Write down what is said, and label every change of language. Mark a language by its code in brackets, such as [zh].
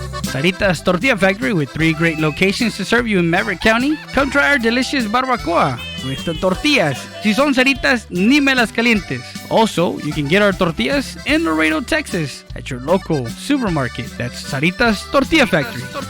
[en] Sarita's Tortilla Factory, with 3 great locations to serve you in Maverick County. Come try our delicious barbacoa. with the tortillas. [es] Si son ceritas, ni me las calientes. [en] Also, you can get our tortillas in Laredo, Texas at your local supermarket. That's Saritas Tortilla Factory.